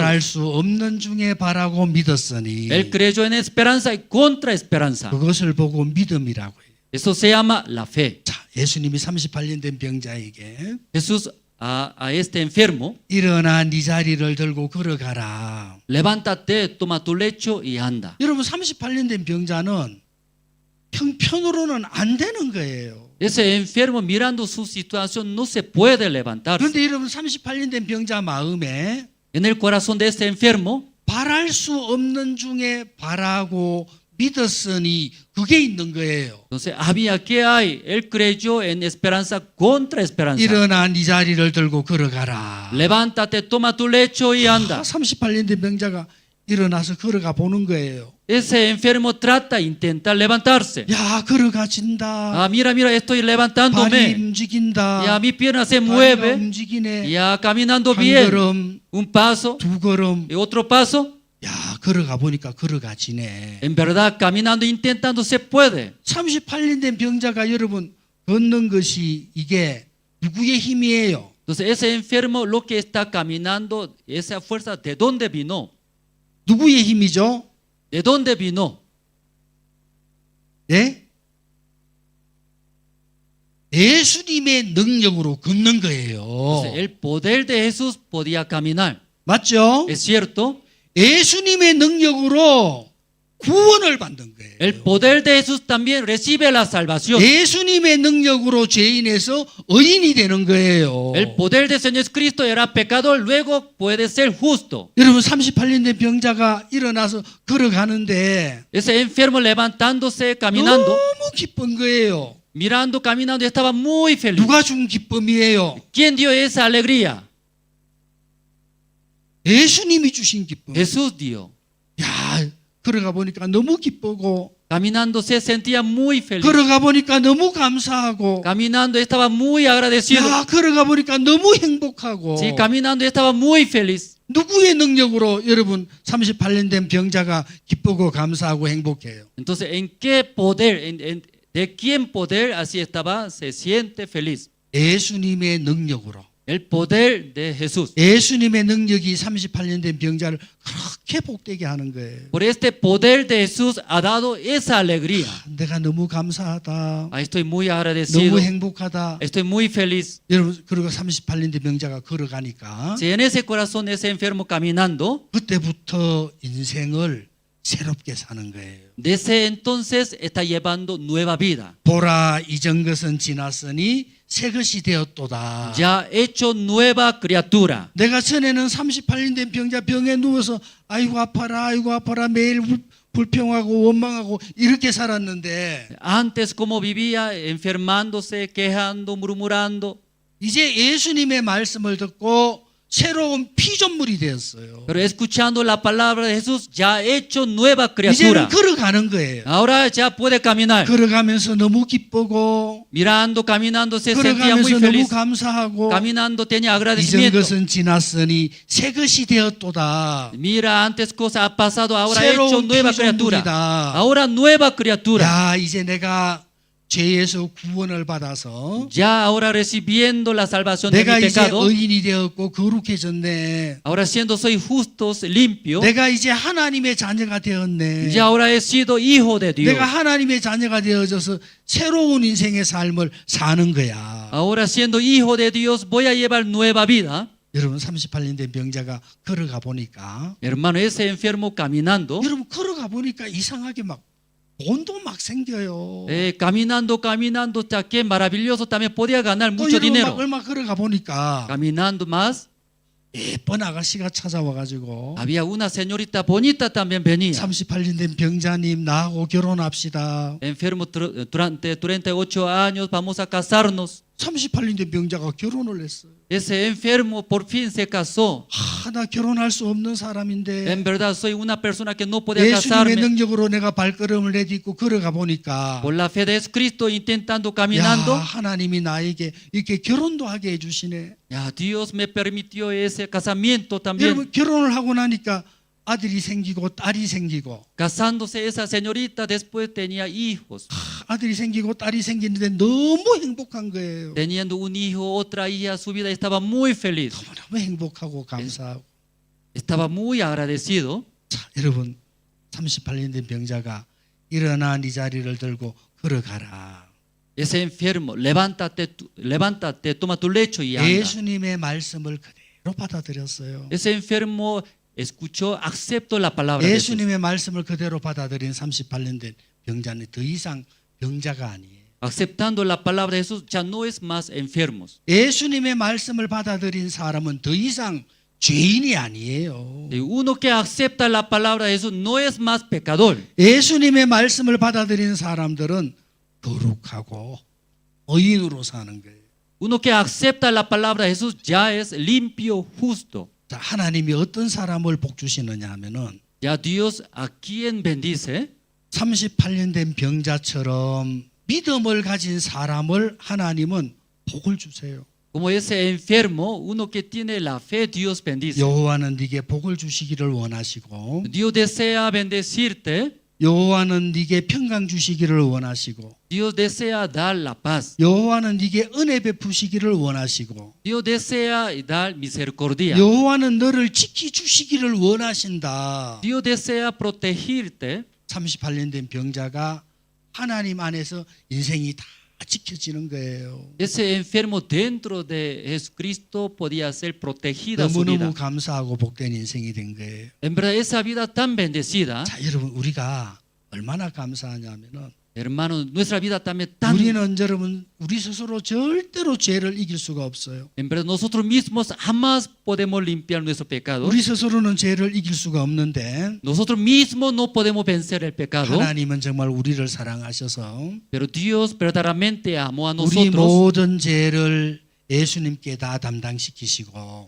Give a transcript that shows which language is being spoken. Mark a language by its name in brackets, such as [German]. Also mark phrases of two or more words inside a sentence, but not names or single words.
[Korean] 바랄 수 없는 중에 바라고 믿었으니 [Spanish] Él creyó en esperanza y contra esperanza. [Korean] 그것을 보고 믿음이라고 해요. [Spanish] Eso se llama la fe. [Korean] 자, 예수님이 38년 된 병자에게 [Spanish] Jesús a este enfermo, [Korean] 일어나 네 자리를 들고 걸어가라. [Spanish] levántate, toma tu lecho y anda. [Korean] 여러분 38년 된 병자는 형편으로는 안 되는 거예요. [Spanish] Ese enfermo mirando su situación no se puede levantarse. [Korean] 그런데 여러분 38년 된 병자 마음에 [Spanish] En el corazón de este enfermo [Korean] 바랄 수 없는 중에 바라고 믿었으니 그게 있는 거예요. [Spanish] Entonces, había que hay. Él creyó en esperanza contra esperanza. [Korean] 일어나 네 자리를 들고 걸어가라. [Spanish] Levántate, toma tu lecho y anda. [Korean] 38년 된 병자가 일어나서 걸어가 보는 거예요. [Spanish] Ese enfermo trata, intenta levantarse. [Korean] 야, 걸어가진다. [Spanish] Ah, mira, mira, estoy [Korean] 발이 [Spanish] levantándome. [Korean] 움직인다. [Spanish] Ya mi pierna se [Korean] 다리가 [Spanish] mueve. [Korean] 움직이네. [Spanish] Ya caminando [Korean] 한 [Spanish] bien. [Korean] 걸음, [Spanish] Un paso [Korean] 두 걸음. [Spanish] y otro paso. [Korean] 야, 걸어가 보니까 걸어가지네. [Spanish] En verdad, caminando, intentando, se puede. [Korean] 38년 된 병자가 여러분 걷는 것이 이게 누구의 힘이에요? [Spanish] Entonces, ese enfermo, lo que está caminando, esa fuerza, ¿de dónde vino? [Korean] 누구의 힘이죠? [Spanish] ¿De dónde vino? [Korean] 예? 예수님의 능력으로 걷는 거예요. [Spanish] Entonces, el poder de Jesús podía caminar. [Korean] 맞죠? [Spanish] ¿Es cierto? [Korean] 예수님의 능력으로 구원을 받는 거예요. [Spanish] El poder de Jesús también recibe la salvación. [Korean] 예수님의 능력으로 죄인에서 의인이 되는 거예요. [Spanish] El poder del Señor Cristo era pecador, luego puede ser justo. [Korean] 여러분 38년 된 병자가 일어나서 걸어가는데 [Spanish] Ese enfermo levantándose, caminando, [Korean] 너무 기쁜 거예요. [Spanish] mirando, caminando, estaba muy feliz. [Korean] 누가 준 기쁨이에요? [Spanish] ¿Quién dio esa alegría? [Korean] 예수님이 주신 기쁨. [Spanish] Jesús dio. [Korean] 야, 걸어가 보니까 너무 기쁘고 [Spanish] Caminando se sentía muy feliz. [Korean] 걸어가 보니까 너무 감사하고 [Spanish] Caminando estaba muy agradecido. [Korean] 야, 걸어가 보니까 너무 행복하고 [Spanish] Sí, caminando estaba muy feliz. [Korean] 누구의 능력으로 여러분 38년 된 병자가 기쁘고 감사하고 행복해요? [Spanish] Entonces, ¿en qué poder, de quién poder así estaba, se siente feliz? [Korean] 예수님의 능력으로. [Spanish] El poder de Jesús. [Korean] 예수님의 능력이 38년 된 병자를 그렇게 복되게 하는 거예요. [Spanish] Por este poder de Jesús ha dado esa alegría. [Korean] 내가 너무 감사하다. [Spanish] Estoy muy agradecido. [Korean] 너무 행복하다. [Spanish] Estoy muy feliz. [Korean] 여러분 그리고 38년 된 병자가 걸어가니까 [Spanish] Si en ese corazón ese enfermo caminando, [Korean] 그때부터 인생을 새롭게 사는 거예요. [Spanish] desde entonces está llevando nueva vida. [Korean] 보라 이전 것은 지났으니 새 것이 되었도다. [Spanish] Ya hecho nueva criatura. [Korean] 내가 전에는 38년 된 병자 병에 누워서 아이고 아파라 매일 불평하고 원망하고 이렇게 살았는데 [Spanish] Antes como vivía enfermándose, quejando, murmurando. [Korean] 이제 예수님의 말씀을 듣고 새로운 피조물이 되었어요. [Spanish] Pero escuchando la palabra de Jesús, ya hecho nueva [Korean] 이제는 [Spanish] criatura. [Korean] 걸어가는 거예요. [Spanish] Ahora ya puede caminar. [Korean] 걸어가면서 너무 기쁘고 [Spanish] Mirando, caminando, se sentía muy [Korean] 걸어가면서 너무 [Spanish] feliz. [Korean] 감사하고 [Spanish] Caminando tenía [Korean] 이전 [Spanish] agradecimiento. [Korean] 것은 지났으니 새 것이 되었도다. [Spanish] Mira, antes cosa ha pasado, ahora hecho [Korean] 새로운 [Spanish] nueva criatura. [Korean] 피조물이다. [Spanish] Ahora nueva criatura. [Korean] 야, 이제 내가 죄에서 구원을 받아서 [Spanish] Ya ahora recibiendo la salvación de [Korean] 내가 [Spanish] mi [Korean] 이제 [Spanish] pecado. [Korean] 의인이 되었고 거룩해졌네. [Spanish] Ahora siendo soy justos, limpio. [Korean] 내가 이제 하나님의 자녀가 되었네. [Spanish] Ya ahora he sido hijo de Dios. [Korean] 내가 하나님의 자녀가 되어져서 새로운 인생의 삶을 사는 거야. [Spanish] Ahora siendo hijo de Dios voy a llevar nueva vida. [Korean] 여러분 38년 된 병자가 걸어가 보니까 [Spanish] Hermano, ese enfermo caminando, [Korean] 여러분 걸어가 보니까 이상하게 막 돈도 막 생겨요. [Spanish] caminando, ya que maravilloso, también podía ganar [Korean] 또 [Spanish] mucho [Korean] 여러분 막 [Spanish] dinero. [Korean] 얼마 걸어가 보니까 [Spanish] Caminando más, [Korean] 예쁜 아가씨가 찾아와가지고 [Spanish] había una señorita bonita también venía. [Korean] 38년 된 병자님 나하고 결혼합시다. [Spanish] Enfermo durante 38 años, vamos a casarnos. [Korean] 38년 된 병자가 결혼을 했어요. [Spanish] Ese enfermo por fin se casó. [Korean] 나 결혼할 수 없는 사람인데 [Spanish] En verdad soy una persona que no podía [Korean] 예수님의 [Spanish] casarme. [Korean] 능력으로 내가 발걸음을 내딛고 걸어가 보니까 [Spanish] Por la fe de Cristo intentando, [Korean] 야, [Spanish] caminando. [Korean] 하나님이 나에게 이렇게 결혼도 하게 해주시네. [Spanish] Ya, Dios me permitió ese casamiento también. [Korean] 여러분 결혼을 하고 나니까 아들이 생기고 딸이 생기고 [Spanish] Casándose esa señorita, después tenía hijos. [Korean] 아들이 생기고 딸이 생기는데 너무 행복한 거예요. [Spanish] Teniendo un hijo, otra hija, su vida estaba muy feliz. [Korean] 너무 행복하고 감사하고. [Spanish] Estaba muy agradecido. [Korean] 자, 여러분 38년 된 병자가 일어나 네 자리를 들고 걸어가라. [Spanish] Ese enfermo, levántate, toma tu lecho y anda. [Korean] 예수님의 말씀을 그대로 받아들였어요. [Spanish] Ese enfermo escuchó, aceptó la palabra de Jesús. [Korean] 예수님의 말씀을 그대로 받아들인 38년 된 병자는 더 이상 병자가 아니에요. [Spanish] Aceptando la palabra de Jesús, ya no es más enfermos. [Korean] 예수님의 말씀을 받아들인 사람은 더 이상 죄인이 아니에요. [Spanish] Y uno que acepta la palabra de Jesús no es más pecador. [Korean] 예수님의 말씀을 받아들이는 사람들은 거룩하고 의인으로 사는 거예요. [Spanish] Uno que acepta la palabra de Jesús ya es limpio, justo. [Korean] 자, 하나님이 어떤 사람을 복 주시느냐 하면은 [Spanish] Ya Dios a quien bendice, [Korean] 38년 된 병자처럼 믿음을 가진 사람을 하나님은 복을 주세요. [Spanish] como ese enfermo, uno que tiene la fe, Dios bendice. [Korean] 여호와는 네게 복을 주시기를 원하시고 [Spanish] Dios desea bendecirte, [Korean] 여호와는 네게 평강 주시기를 원하시고 [Spanish] Dios desea dar la paz, [Korean] 여호와는 네게 은혜 베푸시기를 원하시고 [Spanish] Dios desea dar misericordia, [Korean] 여호와는 너를 지키 주시기를 원하신다. [Spanish] Dios desea protegirte. [Korean] 38년 된 병자가 하나님 안에서 인생이 다 지켜지는 거예요. [Spanish] Ese enfermo dentro de Jesucristo podía ser protegida su vida. [Korean] 너무너무 감사하고 복된 인생이 된 거예요. [Spanish] En verdad, esa vida tan bendecida, [Korean] 자, 여러분 우리가 얼마나 감사하냐면은 [Spanish] hermano, nuestra vida también tan. [Korean] 우리는 여러분 우리 스스로 절대로 죄를 이길 수가 없어요. [Spanish] En verdad, nosotros mismos jamás podemos limpiar nuestro pecado. [Korean] 우리 스스로는 죄를 이길 수가 없는데 [Spanish] Nosotros mismos no podemos vencer el pecado. [Korean] 하나님은 정말 우리를 사랑하셔서 [Spanish] Pero Dios verdaderamente amó a [Korean] 우리 [Spanish] nosotros, [Korean] 모든 죄를 예수님께 다 담당시키시고